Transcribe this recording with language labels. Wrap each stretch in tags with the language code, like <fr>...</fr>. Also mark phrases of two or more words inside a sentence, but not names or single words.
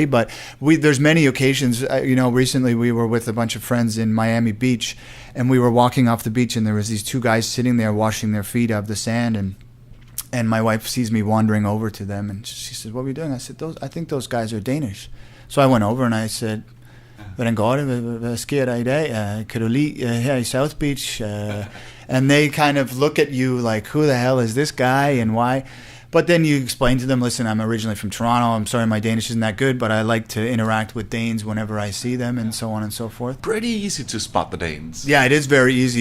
<en>But there's many occasions, recently we were with a bunch of friends in Miami Beach, and we were walking off the beach, and there was these two guys sitting there washing their feet out of the sand, and my wife sees me wandering over to them, and she says, "What are we doing?" I said, I think those guys are Danish. So I went over and I said,</en> <da>"Hvordan går det? Hvad sker der I dag? Kan du lide her i South Beach?"</da> <en>And they kind of look at you like, who the hell is this guy and why? But then you explain to them, listen, I'm originally from Toronto. I'm sorry my Danish isn't that good, but I like to interact with Danes whenever I see them, and so on and so forth. Pretty easy to spot the Danes. Yeah, it is very easy.</en>